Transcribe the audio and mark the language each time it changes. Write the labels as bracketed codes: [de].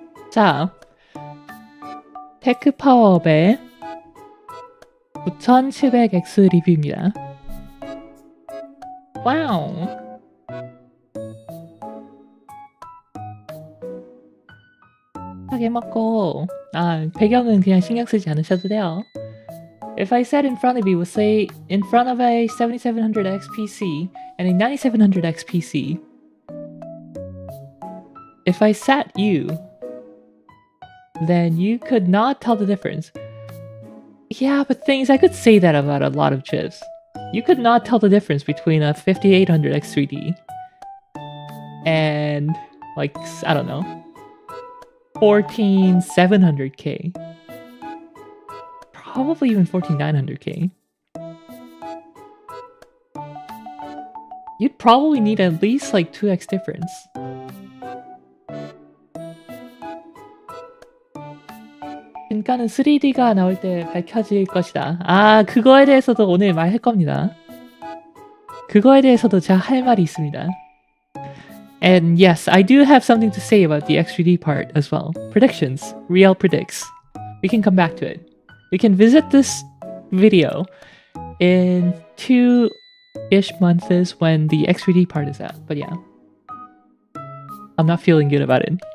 [ko] 자, 테크 파워업의 9700X 리뷰입니다. 와우. 하게 먹고 배경은 그냥 신경 쓰지 않으셔도 돼요. [en] If I sat in front of you, say in front of a 7700X PC and a 9700X PC, if I sat you, then you could not tell the difference. Yeah, but things I could say that about a lot of chips. You could not tell the difference between a 5800X 3D and like, I don't know, 14700K. Probably even 14900K. You'd probably need at least like 2x difference. [ko] 진가는 3D가 나올 때 밝혀질 것이다. 그거에 대해서도 오늘 말할 겁니다. 그거에 대해서도 제가 할 말이 있습니다. [en] And yes, I do have something to say about the X3D part as well. Predictions. Real predicts. We can come back to it. We can visit this video in 2-ish months when the X3D part is out. But yeah. I'm not feeling good about it.